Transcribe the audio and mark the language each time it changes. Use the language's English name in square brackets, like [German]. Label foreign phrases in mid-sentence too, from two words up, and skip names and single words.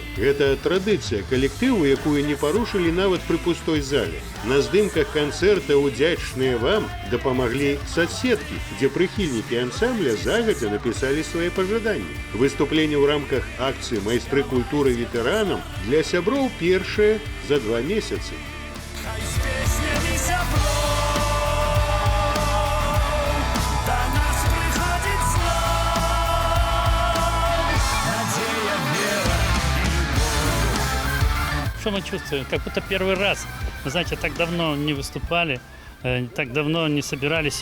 [Belarusian] Гэта традыцыя калектыву, якую не парушылі нават пры пустой зале. На здымках канцэрта «Удзячныя вам» дапамаглі соцсеткі, дзе прыхільнікі ансамбля загадзя напісалі свае пажаданні. Выступленне ў рамках акцыі «Майстры культуры ветэранам» для сяброў першае за 2 месяцы. [Russian] Что мы чувствуем? Как будто первый раз. Вы знаете, так давно не выступали, так давно не собирались.